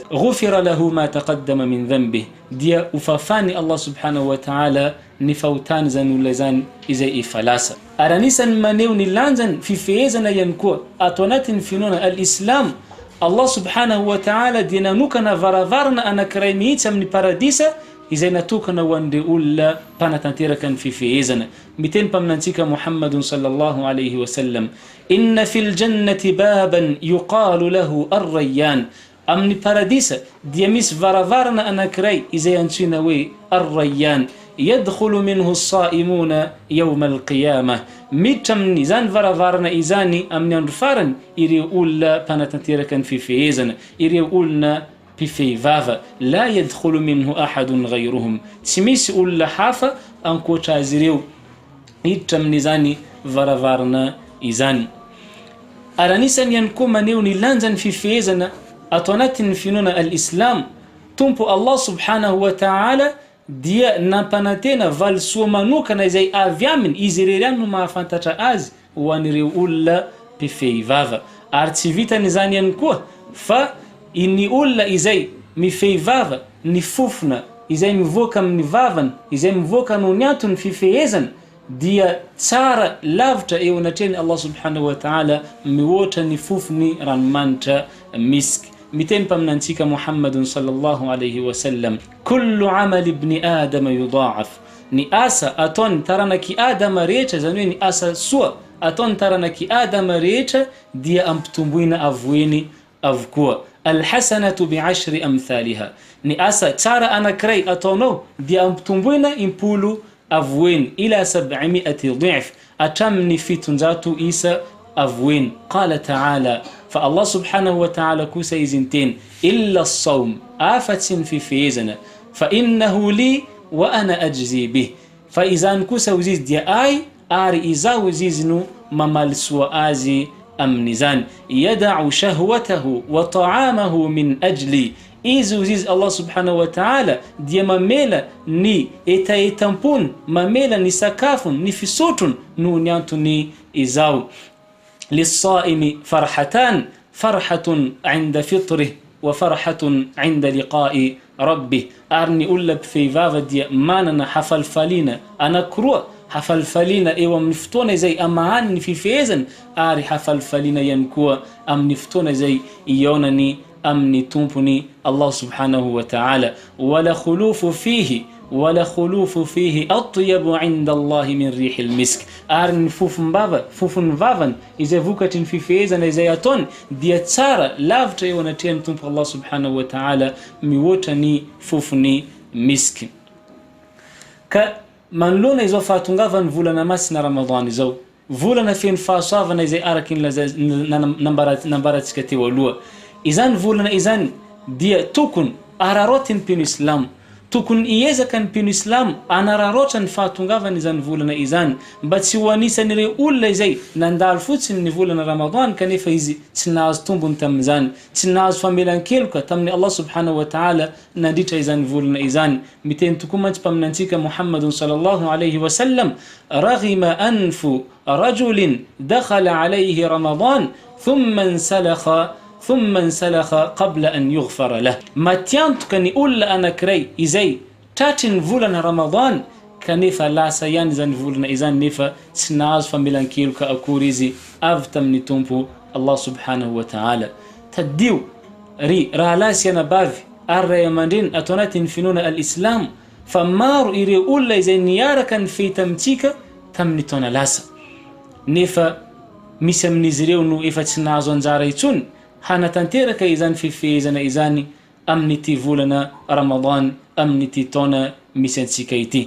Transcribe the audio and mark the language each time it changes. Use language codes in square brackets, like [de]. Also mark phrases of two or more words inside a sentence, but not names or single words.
[ar] غفر له ما تقدم من ذنبه, [mg] dia ufafany Allah [ar] سبحانه وتعالى [mg] ny fahotany zany olona izany izay ifalasa. Ary anisan'ny maneho ny lanjany fifehezana ihany koa ato anatin'ny finoana al-Islam, Allah [ar] سبحانه وتعالى [mg] dia nanokana varavarana anankiray mihitsy amin'ny paradisa izay natokana ho an'ireo olona mpanatanteraka ny fifehezana. Miteny mpaminantsika [ar] محمد صلى الله عليه وسلم إن في الجنة بابا يقال له الريان. [mg] Amin'ny paradisa dia misy varavarana anankiray izay antsoina hoe ar-rayyan, [ar] يدخل منه الصائمون يوم القيامة. [mg] Miditra amin'ny izany varavarana izany amin'ny andro farany ireo olona mpanatanteraka ny fifehezana, ireo olona mpifehivava. [ar] لا يدخل منه أحد غيرهم, [mg] tsy misy olona hafa ankoatra azy ireo hiditra amin'izany varavarana izany. Ary anisany ihany koa maneho ny lanjany fifehezana ato anatin'ny finoana al-Islam, tompo Allah [ar] سبحانه وتعالى [mg] dia nampanantena valisoa manokana izay avy aminy izy irery no mahafantatra azy ho an'ireo olona mpifehivava. Ary tsy vitan'izany ihany koa fa ny olona izay mifehivava, ny fofona izay mivoaka amin'ny vavany, izay mivoaka noho ny antony fifehezana, dia tsara lavitra eo anatreny Allah [ar] سبحانه وتعالى [mg] mihoatra ny fofony ranomanitra misk. Miteny mpaminantsika [ar] محمد صلى الله عليه وسلم: كل عمل ابن آدم يضاعف. [mg] Ny asa ataon'ny taranaky Adama rehetra, zany hoe ny asa soa ataon'ny taranaky Adama rehetra dia ampitomboina avoeny avokoa. [ar] الحسنة بعشر أمثالها. [mg] Ny asa tsara anankiray ataonao dia ampitomboina impolo avoeny, [ar] إلى 700 ضعف, [mg] atramin'ny 700 isa avoeny. [ar] قال تعالى, fa Allah سبحانه وتعالى [mg] kosa izy miteny: [ar] إلا الصوم, [mg] afatsy ny fifehezana, [ar] fa إنه لي وأنا أجزي به. [mg] Fa izany kosa izy dia ay ary izaho izy no mamalisoa azy amin'izany. [ar] يدع شهوته وطعامه من أجلي. [mg] Izy Allah [ar] سبحانه وتعالى [mg] dia mamela ny etampony, mamela ny sakafony, ny fisotrony noho ny antony izaho. [ar] للصائم فرحتان فرحة عند فطره وفرحة عند لقاء ربه. [mg] Ary ny olona mpifehivava dia manana hafalfaliana anankiroa, hafalfaliana eo amin'ny fotoana izay amahany ny fifehezana, ary hafalfaliana ihany koa amin'ny fotoana izay iaonany amin'ny tompony Allah [ar] سبحانه وتعالى. ولخلوف فيه أطيب عند الله من ريح المسك. [mg] Ary ny fofony vavany izay vokatry ny fifehezana izay ataony dia tsara lavitra eo anatrehan'ny tompo Allah [ar] سبحانه وتعالى [mg] mihoatra ny fofony misk. Ka manoloana izao fahatongavany volana masina Ramadan izao volana feno fahasoavana izay araky nambarantsika teo aloha. Izany volana izany dia tokony ararotin'ny mpino Islamo, tokony iezaka ny mpino Islamo anararotra ny fahatongavana izany volana izany, mba tsy ho anisan'ireo olona izay nandalo fotsiny ny volana Ramadan kanefa izy tsy nahazo tombony tamin'izany, tsy nahazo famelan-keloka tamin'ny Allah [ar] سبحانه وتعالى [mg] nandritra izany volana izany. Miteny tokoa mantsy mpaminantsika [ar] محمد صلى الله عليه وسلم رغم أنف رجل دخل عليه رمضان ثم انسلخ قبل أن يغفر له. [mg] Matiantoka ny olona anankiray izay tratry ny volana Ramadan kanefa lasa ihany izany volana izany nefa tsy nahazo famelan-keloka akory izy avy tamin'ny tompo Allah [ar] سبحانه وتعالى. [mg] Tadio ry rahalasy anabavy ary ray aman-dreny ato anatin'ny finoana al-Islam fa maro ireo olona izay niaraka ny fehita amintsika tamin'ny taona lasa nefa misy amin'izy ireo no efa tsy nahazo anjara intsony hanatanteraka izany fifehezana izany amin'ity volana Ramadan, amin'ity taona misy antsika ity.